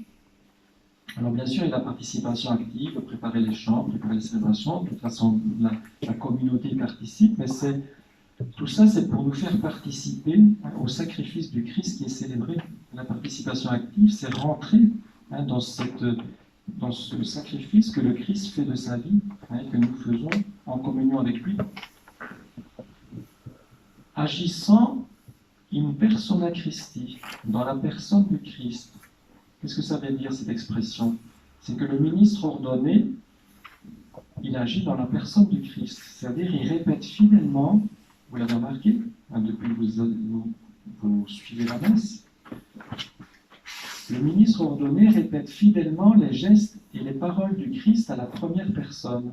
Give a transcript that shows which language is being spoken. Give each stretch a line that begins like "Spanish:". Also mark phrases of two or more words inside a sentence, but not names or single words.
French: Alors bien sûr, il y a la participation active, de préparer les chants, préparer les célébrations, de toute façon la communauté y participe, mais tout ça c'est pour nous faire participer au sacrifice du Christ qui est célébré. La participation active, c'est rentrer dans ce sacrifice que le Christ fait de sa vie, que nous faisons en communion avec lui.
Latin: Agissant in persona Christi,
French: dans la personne du Christ. Qu'est-ce que ça veut dire cette expression? C'est que le ministre ordonné, il agit dans la personne du Christ. C'est-à-dire, il répète fidèlement, vous l'avez remarqué, depuis que vous suivez la messe, le ministre ordonné répète fidèlement les gestes et les paroles du Christ à la première personne.